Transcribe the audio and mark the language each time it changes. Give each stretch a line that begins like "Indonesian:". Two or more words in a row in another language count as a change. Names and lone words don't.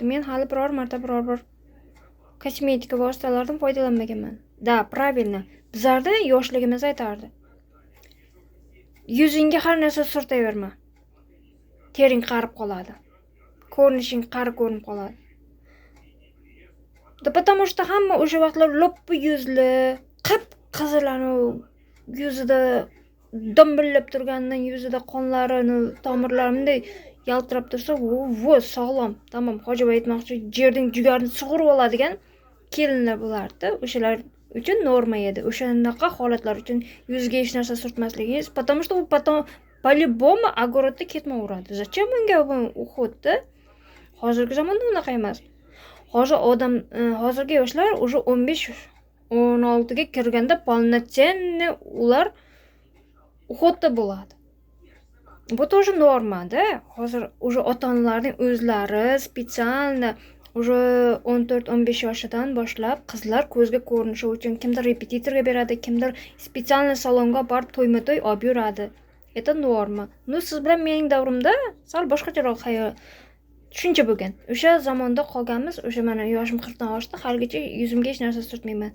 Uzbek: Men hali biror marta bir kosmetika vositalaridan foydalanmaganman.
Russian: Da, правильно.
Uzbek: Bizlarda yoshligimiz aytardi. Yuzingga har narsa surtaverma. Tering qarib qoladi. Ko'rinishing qari ko'rinib qoladi. Da
Russian: потому что
Uzbek: hamma o'sha vaqtlar loppi yuzli, qip-qizilani yuzida dombillab turganidan yuzida qonlarini, tomirlari bunday yaltirab tursa, vo sog'lom. Tamom, Hojiba aytmoqchi, jerning jugarini sug'urib oladigan kelinlar bo'lardi. O'shalar uchun norma edi. O'shanaqa holatlar uchun yuzga hech narsa surtmasligingiz,
Russian: потому что u потом по-любому
Uzbek: огородda ketmaveradi. Zachем unga uxotdi? Hozirgi zamonda unaqa emas. Hozirgi yoshlar уже 15-16 ga kirganda полноценный ular uxotda bo'ladi. Bu тоже norma-da. Hozir уже ota-onalarning o'zlari
Russian: специально уже
Uzbek: 14-15 yoshidan boshlab qizlar ko'zga ko'rinishi uchun kimdir repetitorga beradi, kimdir специально salonga borib to'yma-to'y olib yuradi.
Russian: Это norma.
Uzbek: Siz bilan mening davrimda sal boshqacharoq tushuncha bo'lgan. O'sha zamonda qolganmiz. O'sha mana yoshim 40 dan oshdi, haligacha yuzimga hech narsa surtmayman.